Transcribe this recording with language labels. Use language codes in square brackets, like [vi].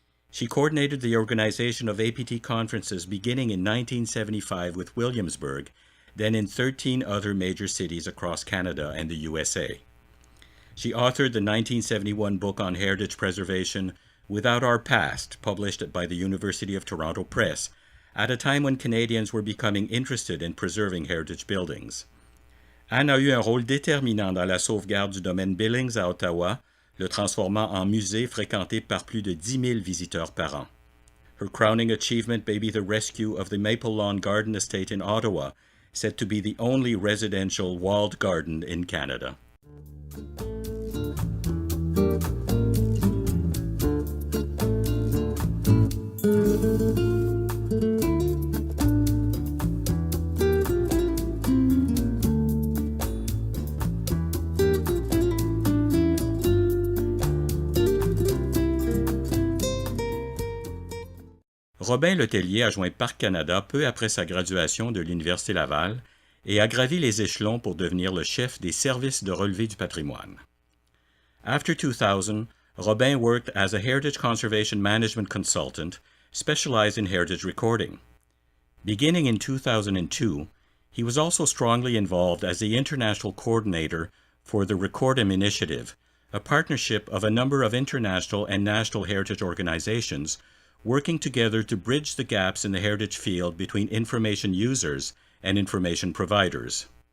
[en] She coordinated the organization of APT conferences beginning in 1975 with Williamsburg, then in 13 other major cities across Canada and the USA. She authored the 1971 book on heritage preservation, Without Our Past, published by the University of Toronto Press, at a time when Canadians were becoming interested in preserving heritage buildings. [fr] Anne a eu un rôle déterminant dans la sauvegarde du domaine Billings à Ottawa, le transformant en musée fréquenté par plus de 10 000 visiteurs par an. [en] Her crowning achievement may be the rescue of the Maple Lawn Garden Estate in Ottawa, said to be the only residential walled garden in Canada. [fr] Robin Letellier a joint Parc Canada peu après sa graduation de l'Université Laval et a gravi les échelons pour devenir le chef des services de relevé du patrimoine. [en] After 2000, Robin worked as a heritage conservation management consultant specialized in heritage recording. Beginning in 2002, he was also strongly involved as the international coordinator for the Recordem Initiative, a partnership of a number of international and national heritage organizations working together to bridge the gaps in the heritage field between information users and information providers.